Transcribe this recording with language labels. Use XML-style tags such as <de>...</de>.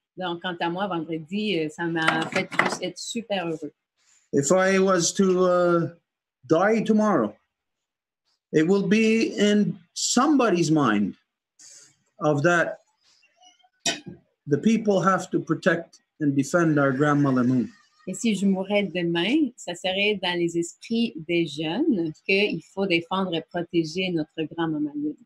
<fr>Donc, quant à moi, vendredi, ça m'a fait juste être super heureux.</fr> <en>If I was to die tomorrow, it will be in somebody's mind of that the people have to protect and defend our grandmother moon.</en> <fr>Et si je mourais demain, ça serait dans les esprits des jeunes qu'il faut défendre et protéger notre grand-maman Lune.</fr>